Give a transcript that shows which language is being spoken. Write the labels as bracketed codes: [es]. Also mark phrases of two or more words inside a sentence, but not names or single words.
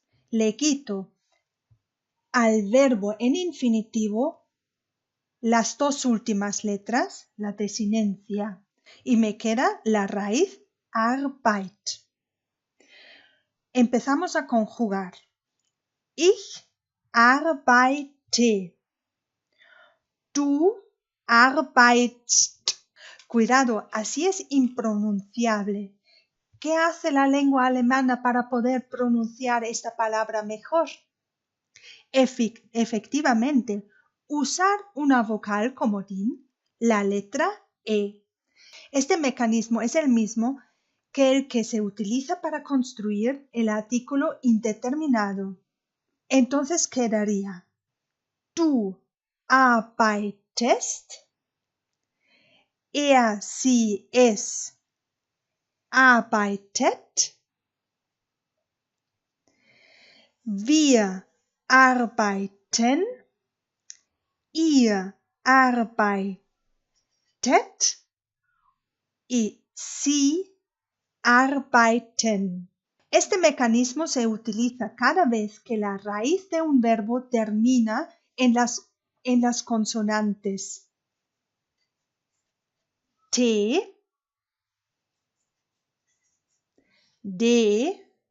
[es] Le quito al verbo en infinitivo las dos últimas letras, la desinencia, y me queda la raíz Arbeit. Empezamos a conjugar. [de] Ich arbeite. Du arbeitst. [es] Cuidado, así es impronunciable. ¿Qué hace la lengua alemana para poder pronunciar esta palabra mejor? Efectivamente, usar una vocal comodín, la letra E. Este mecanismo es el mismo que el que se utiliza para construir el artículo indeterminado. Entonces quedaría [de] du arbeitest, sie, es arbeitet, wir arbeiten, ihr arbeitet [es] y [de] sie arbeiten. [es] Este mecanismo se utiliza cada vez que la raíz de un verbo termina en las consonantes T, D,